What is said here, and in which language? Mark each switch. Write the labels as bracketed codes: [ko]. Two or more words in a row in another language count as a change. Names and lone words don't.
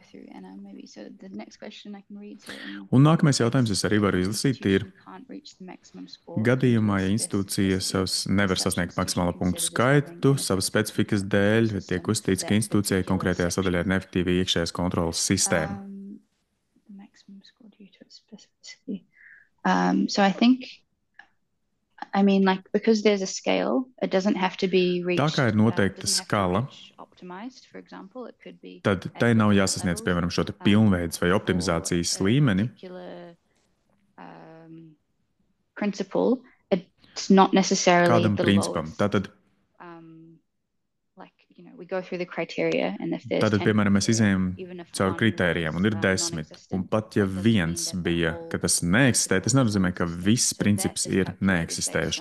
[lv] Un nākamais jautājums es arī varu izlasīt, ir gadījumā, ja institūcija nevar sasniegt maksimālo punktu skaitu savas specifikas dēļ, tiek uzskatīts, ka institūcijai konkrētajā sadaļā ir neefektīva iekšējās kontrolas sistēma. [en] So I think because there's a scale, it doesn't have to be reached. [lv] Tā kā ir noteikta skala, tad tai nav jāsasniedz, piemēram, šo te pilnveids vai optimizācijas līmeni. Kādam principam. Tātad, piemēram, mēs izējām caur kritērijiem un ir 10, un pat ja viens bija, ka tas neeksistē, tas nenozīmē, ka viss princips ir neeksistējuši.